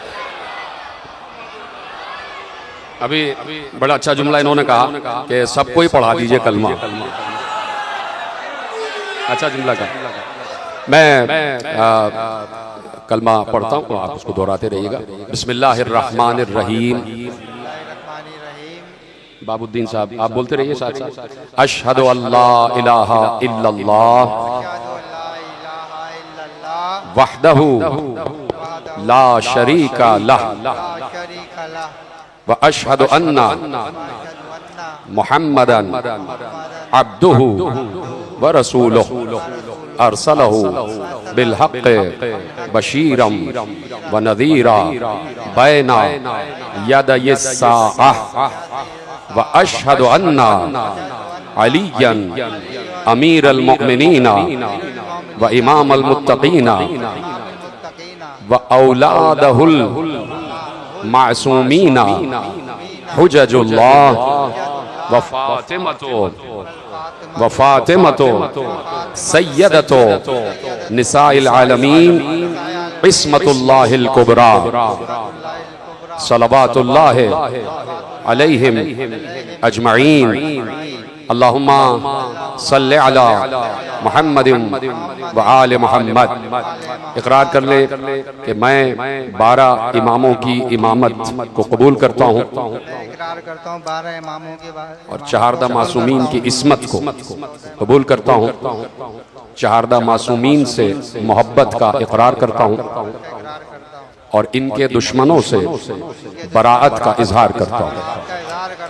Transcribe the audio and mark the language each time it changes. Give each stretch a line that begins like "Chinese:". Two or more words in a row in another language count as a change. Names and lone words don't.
Hindi: अभी बड़ा अच्छा जुमला इन्होंने कहा कि सबको ही पढ़ा दीजिए कलमा। अच्छा जुमला का मैं कलमा पढ़ता हूँ, आप उसको दोहराते रहिएगा। बिस्मिल्लाहिर्रहमानिर्रहीम। बाबुद्दीन साहब आप बोलते रहिए साथ साथ।
Arabic: أشهد أن لا إله إلا الله وحده لا شريك له و أشهد أن محمدا عبده و رسوله أرسله بال حق بشيرا و نذيرا بين يدي الساعة و أشهد أن عليا أمير المؤمنين و إمام المتقين و أولاده المعصومين حجة الله و فاطمة سيدة نساء العالمين عصمة الله الكبرى صلوات الله عليهم أجمعين اللهم صل على محمد و آل محمد.
Hindi: इकरार कर ले कि मैं 12 इमामों की इमामत को कबूल करता हूँ और 14 मासूमीन की इस्मत को कबूल करता हूँ। 14 मासूमीन से मोहब्बत का इकरार करता हूँ और इनके दुश्मनों से बराअत का इजहार करता हूँ।